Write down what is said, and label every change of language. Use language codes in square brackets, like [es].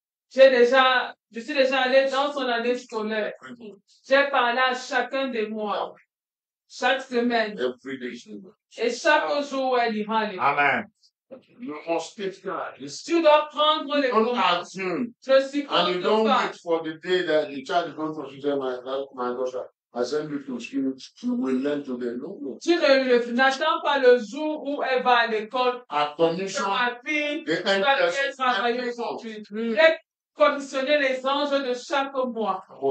[fr] Je suis déjà allé dans son année scolaire. J'ai parlé à chacun des mois, chaque semaine. Et chaque jour où elle ira à l'école. Amen. Tu dois prendre les commandes. Je suis [en] and you don't wait for the day that the child is going to say, my daughter, I send you to school, you will learn today. No. [fr] Tu n'attends pas le jour où elle va à l'école. À condition, ma fille va travailler aujourd'hui. Commissionner les anges de chaque mois.